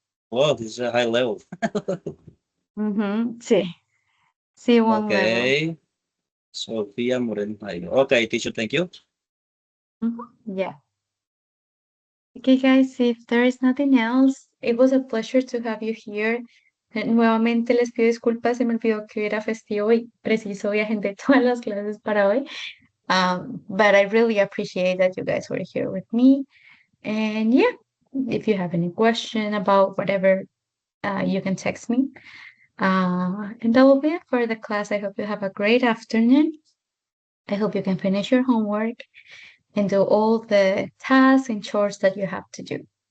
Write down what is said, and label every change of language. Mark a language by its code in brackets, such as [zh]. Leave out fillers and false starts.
[en] Wow, this is a high level. Mm-hmm. Sí, C1 level. Okay. Sofia Moreno. Okay, teacher, thank you. Mhm. Yeah. Okay, guys, if there is nothing else, it was a pleasure to have you here. [es] Nuevamente les pido disculpas, se me olvidó que era festivo y preciso viajé todas las clases para hoy. [en] But I really appreciate that you guys were here with me. And yeah, if you have any question about whatever, you can text me. And that will be it for the class. I hope you have a great afternoon. I hope you can finish your homework and do all the tasks and chores that you have to do.